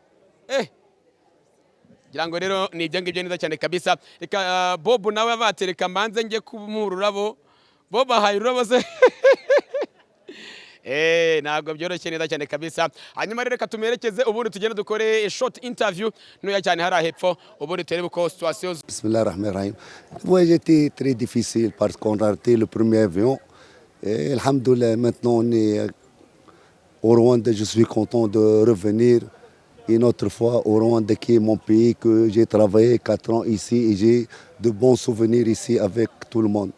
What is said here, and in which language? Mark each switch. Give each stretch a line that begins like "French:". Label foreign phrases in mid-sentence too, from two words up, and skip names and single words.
Kinyarwanda: Girango rero ni ibyo ngibyo neza cyane kabisa. Reka Bob nawe abatereka mbanze nge kumururabo Bob ahaye ururabo se ntabwo byoroshye neza cyane kabisa. Hanyuma reka tumerekeze ubundi tugende dukore
English: short interview
Kinyarwanda: ntoya cyane hari ahepfo ubundi turebe uko situation.
French: Bismillahirrahmanirrahim. Le voyage était très difficile parce qu'on a raté le premier avion. Et alhamdoulilah, maintenant on est au Rwanda. Je suis content de revenir une autre fois au Rwanda qui est mon pays, que j'ai travaillé 4 ans ici et j'ai de bons souvenirs ici avec tout le monde.